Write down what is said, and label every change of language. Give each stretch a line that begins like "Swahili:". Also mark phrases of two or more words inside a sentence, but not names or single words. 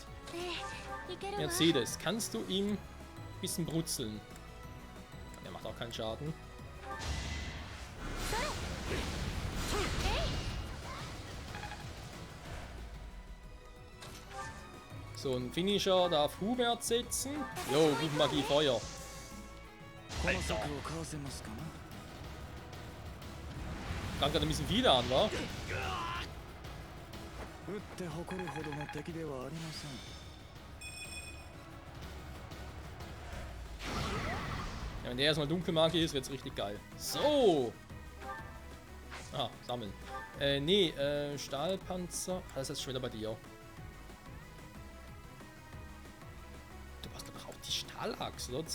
German: Mercedes, kannst du ihm ein bisschen brutzeln? Der macht auch keinen Schaden. So, ein Finisher darf Hubert setzen. Jo, gut Magie, Feuer.
Japanese: この策をかわせますかな
German: Kam gerade ein bisschen wieder an, wa?
Japanese: 打って誇るほどの敵ではありません
German: Ja, wenn der erstmal Dunkelmagie ist, wird's richtig geil. So! Ah, sammeln. Nee, Stahlpanzer. Ah, das ist schon wieder bei dir. Du hast doch auch die Stahlachse, oder?